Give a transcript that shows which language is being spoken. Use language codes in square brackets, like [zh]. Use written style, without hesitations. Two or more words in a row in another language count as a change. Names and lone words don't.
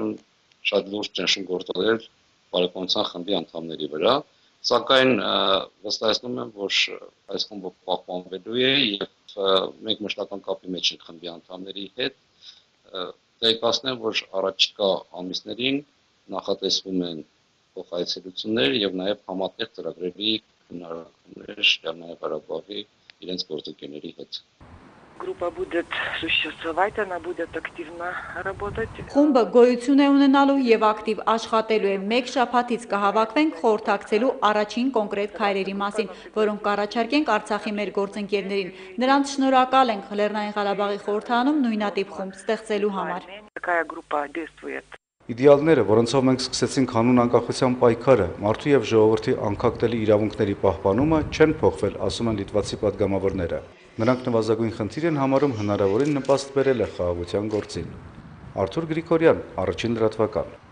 [hy] են շատ լուրջ ճնշում գործադրել բարեկամության խմբի անդամների վրա, սակայն վստահեցնում եմ, որ այս խումբը պահպանվելու է եւ մենք մշտական կապի մեջ ենք խմբի անդամների հետ, տեղեկացնեմ, որ առաջիկա ամիսներին նախատեսվում են փոխայցելություններ եւ նաեւ համատեղ ծրագրերի հնարավորություններ Լեռնային Ղարաբաղի իրենց գործընկերների հետ։ [ru] Группа будет существовать, она будет активно работать. [hy] Խումբը գոյություն է ունենալու եւ ակտիվ աշխատելու է։ Մեկ շաբաթից կհավաքվենք խորհրդակցելու առաջին կոնկրետ քայլերի մասին, որոնք կառաջարկենք Արցախի մեր գործընկերներին։ Նրանց շնորհակալ ենք Լեռնային Ղարաբաղի խորհրդանում նույնատիպ խումբ ստեղծելու համար։ [ru] Такая группа действует. [hy] Իդեալները, որոնցով մենք սկսեցինք հանուն անկախության պայքարը, մարդու եւ ժողովրդի անկախտելի իրավունքների պահպանումը չեն փոխվել, ասում են լիտվացի падգամավորները։ Նրանք նվազագույն խնդիր են համարում հնարավորին նպաստ բերել է խաղաղության գործին։ Արթուր Գրիգորյան, Առաջին լրատվական։